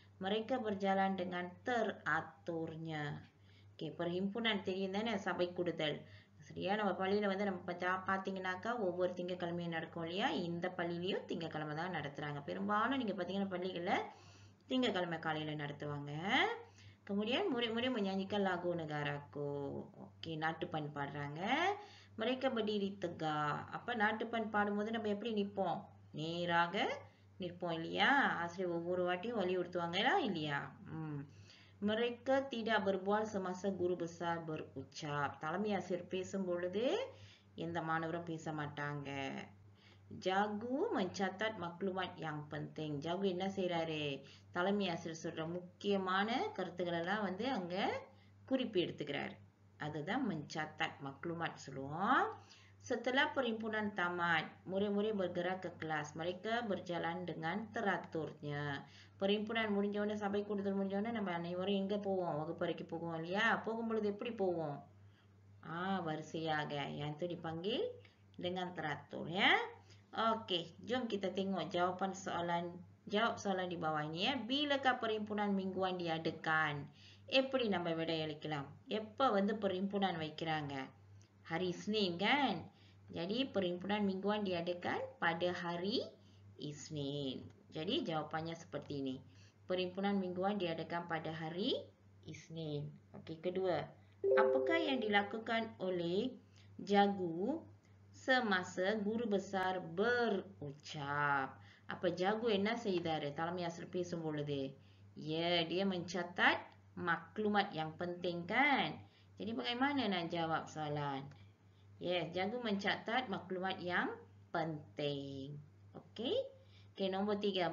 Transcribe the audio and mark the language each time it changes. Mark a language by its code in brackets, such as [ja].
[ms] Mereka berjalan dengan teraturnya. [ta] Okey, perhimpunan தெரியுதானே சபை கூடுதல். சரியா நம்ம பள்ளியில வந்து நம்ம பார்த்தீங்கன்னாக்கா ஒவ்வொரு திங்கட்கிழமையும் நடக்கும் இல்லையா? இந்த பள்ளியிலயும் திங்கட்கிழமை தான் நடத்துறாங்க. பெரும்பாலும் நீங்க பார்த்தீங்கன்னா பள்ளிகள்ல திங்கட்கிழமை காலையில நடத்துவாங்க. [ms] Kemudian murid-murid menyanyikan lagu Negaraku. Okey, [ta] நாட்டுப்பண் பாடுறாங்க. [ms] Mereka berdiri tegak. [ta] அப்ப நாட்டுப்பண் பாடும்போது நம்ம எப்படி நிப்போம்? நேராக நிற்போம் இல்லையா? ஆசிரியர் ஒவ்வொரு வாட்டியும் வலியுறுத்துவாங்களா இல்லையா? [ms] Mereka tidak berbual semasa guru besar berucap. [ta] தலைமை ஆசிரியர் பேசும் பொழுது எந்த மாணவரும் பேச மாட்டாங்க. [ms] Jagu mencatat maklumat yang penting. Jagu [ta] என்ன செய்றாரு? தலைமை ஆசிரியர் சொல்ற முக்கியமான கருத்துக்கள் எல்லாம் வந்து அங்க குறிப்பு எடுத்துக்கிறார். அதுதான் [ms] mencatat maklumat [ta] சொல்லுவோம். [ms] Setelah perhimpunan tamat, murid-murid bergerak ke kelas. Mereka berjalan dengan teraturnya. [ta] Perhimpunan முடிஞ்ச உடனே சபை கூடுதல் முடிஞ்ச உடனே நம்ம அனைவரும் எங்க போவோம்? வகுப்பறைக்கு போவோம் இல்லையா? போகும் பொழுது எப்படி போவோம்? Warisayaga. [ms] Yang itu dipanggil dengan teratur Okey, jom kita tengok jawapan soalan. Jawab soalan di bawah ini Bilakah perhimpunan mingguan diadakan? [ta] எப்படி நம்ம விடையளிக்கலாம்? எப்ப வந்து perhimpunan வைக்கிறாங்க? [ms] Hari Isnin kan? Jadi perhimpunan mingguan diadakan pada hari Isnin. Jadi jawapannya seperti ini. Perhimpunan mingguan diadakan pada hari Isnin. Okey, kedua. Apakah yang dilakukan oleh Jagu semasa guru besar berucap? [ta] Apa Jagu என்ன செய்தாரு? தலைமை ஆசிரியர் பேசும் பொழுது. [ms] Dia mencatat maklumat yang penting kan? Jadi bagaimana nak jawab soalan? Jagu mencatat maklumat yang penting. Okey? Okey, nombor 3.